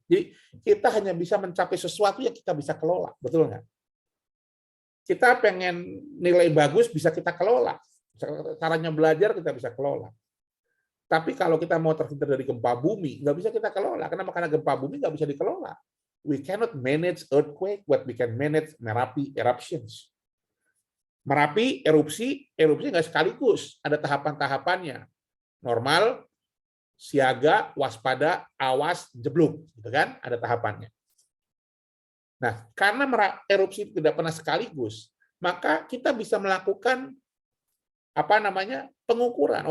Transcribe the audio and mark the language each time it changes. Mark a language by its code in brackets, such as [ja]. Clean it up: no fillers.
[id] Jadi kita hanya bisa mencapai sesuatu yang kita bisa kelola, betul nggak? Kita pengen nilai bagus bisa kita kelola, caranya belajar kita bisa kelola. Tapi kalau kita mau terhindar dari gempa bumi, nggak bisa kita kelola. Kenapa? Karena gempa bumi nggak bisa dikelola. [en] We cannot manage earthquake, but we can manage Merapi eruptions. [id] Merapi erupsi nggak sekaligus, ada tahapan-tahapannya. Normal, siaga, waspada, awas, jeblok, gitu kan? Ada tahapannya. Nah, karena erupsi tidak pernah sekaligus, maka kita bisa melakukan pengukuran.